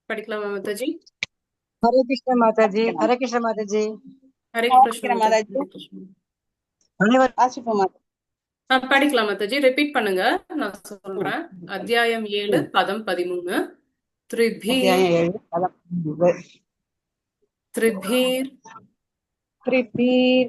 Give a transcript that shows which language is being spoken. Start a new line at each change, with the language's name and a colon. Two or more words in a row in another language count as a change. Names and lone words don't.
Tamil: படிக்கலாமா மாதாஜி?
Hindi: हरे कृष्ण माता जी, हरे कृष्ण माता जी।
Tamil: ஹரே கிருஷ்ண மாதாஜி. மாதாஜி ஹரே கிருஷ்ண. வாசிப்போம் மாதாஜி. படிக்கலாம் மாதாஜி. ரிப்பீட் பண்ணுங்க, நான் சொல்றேன். அத்தியாயம் 7 பதம் 13. த்ரிபீர் அத்தியாயம் 7 பதம் 13. த்ரிபீர் த்ரிபீர்